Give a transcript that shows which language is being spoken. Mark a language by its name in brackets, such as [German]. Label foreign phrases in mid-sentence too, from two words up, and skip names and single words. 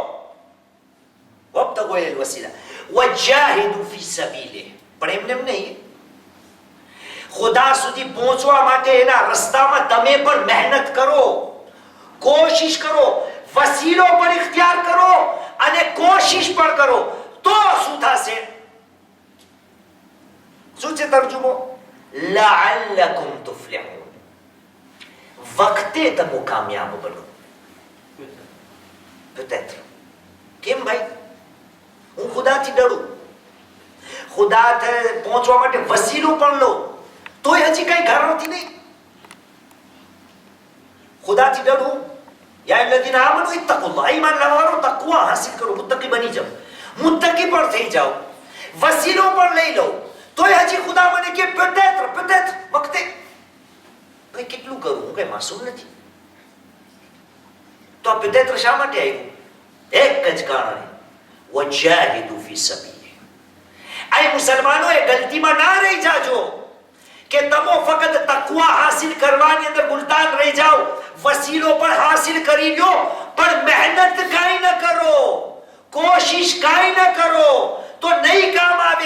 [Arabic] وابتغوا إليه الوسيلة وجاهدوا في سبيله, [Gujarati] પણ એમને નહીં, ખુદા સુધી પહોંચવા માટે એના રસ્તામાં તમે પણ મહેનત કરો, કોશિશ કરો, વસીલો પણ ઇખ્તિયાર કરો અને કોશિશ પણ કરો. તો શું થશે? શું છે તર્જુમો? [Arabic] لعلكم تفلحون, [Gujarati] વખતે તમે કામયાબ બનો. peut-être. કેમ ભાઈ? હું ખુદાથી ડરું, ખુદા પહોંચવા માટે વસીલો પણ લો, તોય હજી કઈ ગારંટી નહીં. ખુદાથી ડરું. [Arabic] يا الذين آمنوا اتقوا الله, [Gujarati] ઈમાન લાવવાનો તકવા હાસિલ કરો, મુત્તકી બની જાઓ, મુત્તકી પણ થઈ જાઓ, વસીલો પણ લઈ લો. તોય હજી ખુદા મને કે peut-être વખતે. ભાઈ કેટલું કરું? હું કઈ માસૂમ નથી. તો આ peut-être શા માટે આવ્યું? એક જ કારણે, [Arabic] وجاهدوا في سبيله. [Gujarati] આ મુસલમાનો એ ગલતીમાં ના રહી જાજો કે તમે ફક્ત તકવા હાસિલ કરવાની અંદર ગુલતાન રહી જાઓ, વસીલો પણ હાસિલ કરી લો, પણ મહેનત કાંઈ ન કરો, કોશિશ કાંઈ ન કરો તો નહીં કામ આવે.